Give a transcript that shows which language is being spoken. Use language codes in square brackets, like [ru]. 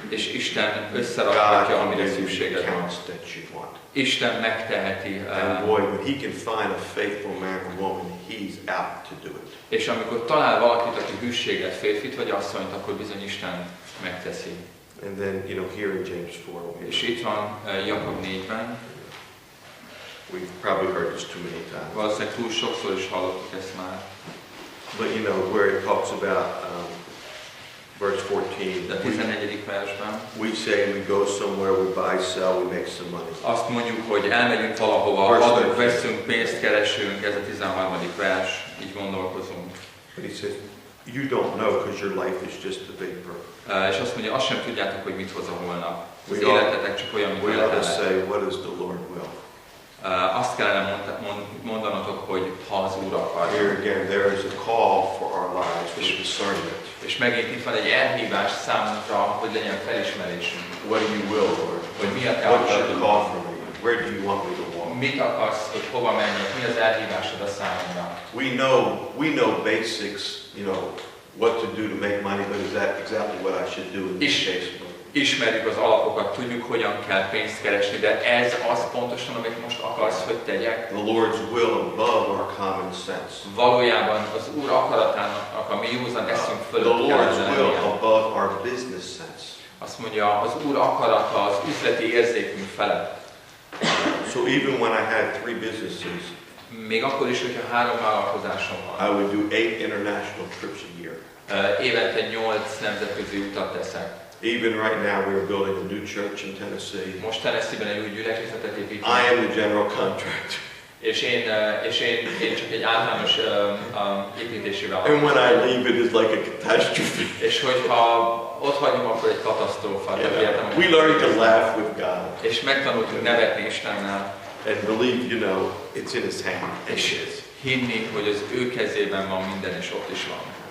[hu] És Isten összerakhatja, amire szükséged van. Isten megteheti. [en] And boy, when he can find a faithful man or woman, he's out to do it. [hu] És amikor talál valakit, aki hűséges, férfit vagy asszonyt, akkor bizony Isten megteszi. [en] And then, you know, here in James 4. [hu] És itt van Jakab 4-ben. [en] We've probably heard this too many times. [hu] Valószínűleg túl sokszor is hallottuk ezt már. [en] But you know, where it talks about verse 14, [hu] de 14. versben, [en] we say we go somewhere, we buy, sell, we make some money. [hu] Azt mondjuk, hogy elmegyünk valahova, adunk, veszünk, pénzt keresünk, ez a 13. vers, így gondolkozunk. [en] But he says, you don't know because your life is just a vapor. [hu] És azt mondja, azt sem tudjátok, hogy mit hoz a holnap. Az életetek csak olyan, mint [en] We ought to [hu] életetek. [en] say, what is the Lord will? [hu] Azt kellene mondanotok, hogy ha az Úr akar. [en] Here again, there is a call for our lives, for discernment. [hu] És megint itt van egy elhívás számunkra, hogy legyen felismerésünk. [en] What do you will, Lord? [hu] Hogy mi a te [en] What is the [hu] akaratod? [en] call for me? Where do you want me to walk? [hu] Mit akarsz, hogy hova menjek? Mi az elhívásod a számomra? [en] We know basics, you know, what to do to make money, but is that exactly what I should do in this case? [hu] Ismerjük az alapokat, tudjuk, hogyan kell pénzt keresni, de ez az pontosan, amit most akarsz, hogy tegyek. [en] The Lord's will above our common sense. [hu] Valójában az Úr akaratának a mi józan eszünk [en] The [hu] fölött [en] Lord's [hu] kellene [en] will [hu] lennie. [en] above our business sense. [hu] Azt mondja, az Úr akarata az üzleti érzékünk felett. [en] So even when I had 3 businesses, [hu] Még akkor is, hogyha 3 vállalkozásom van. [en] I would do 8 international trips a year. [hu] Évente 8 nemzetközi utat teszek. [en] Even right now, we are building a new church in Tennessee. [hu] Most Tennessee-ben egy új gyülekezetet építünk. [en] I am the general contractor. [hu] És én csak egy általános építési [en] And [hu] vállalkozó. [en] when I leave, it is like a catastrophe. [hu] És hogyha ott hagyom, akkor egy katasztrófa. [en] We learn to laugh with God [hu] És megtanultunk nevetni Istennel, [en] and believe, you know, it's in His hand. [hu] és hinni, hogy az ő kezében van minden, és ott is van.